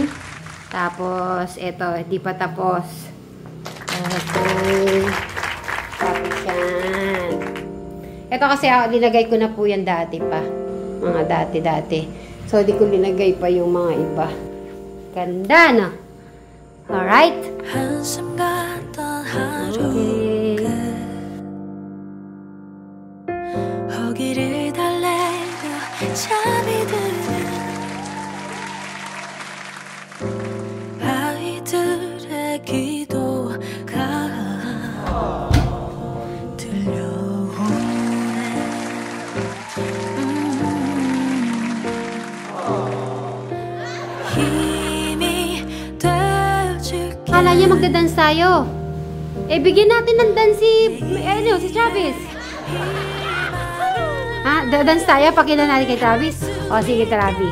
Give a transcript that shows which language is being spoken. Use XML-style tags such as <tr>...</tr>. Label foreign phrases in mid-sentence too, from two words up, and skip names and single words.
<tl>Tapos, ito, hindi pa tapos. Okay. Tapos yan. Ito kasi linagay ko na po yan dati pa. Mga dati-dati. So, di ko linagay pa yung mga iba. Ganda, no? Alright? Okay.</tl> <ko>거기를 달래며 잠이 드는 아이들의 기도가 들려오네. 힘이 되어줄게.</ko> <tl>Kala niya magda-dance tayo. Eh, bigyan natin ng dance si Travis. Ha? Dance tayo? Pakita natin kay Travis. O, sige Travis.</tl>